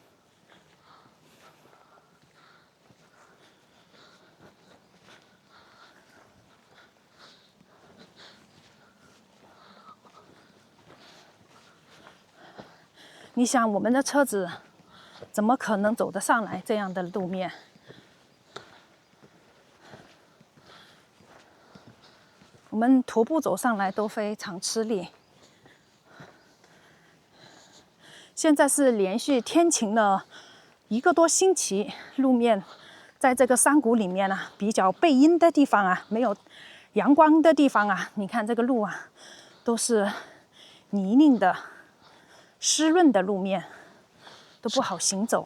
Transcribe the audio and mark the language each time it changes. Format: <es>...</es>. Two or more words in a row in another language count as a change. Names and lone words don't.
<zh>你想，我们的車子怎麼可能走得上來這樣的路面？我們徒步走上來都非常吃力。現在是連續天晴了1個多星期，路面在這個山谷裡面啊，比較背陰的地方啊，沒有陽光的地方啊，你看這個路啊，都是泥濘的、濕潤的路面，都不好行走。</zh>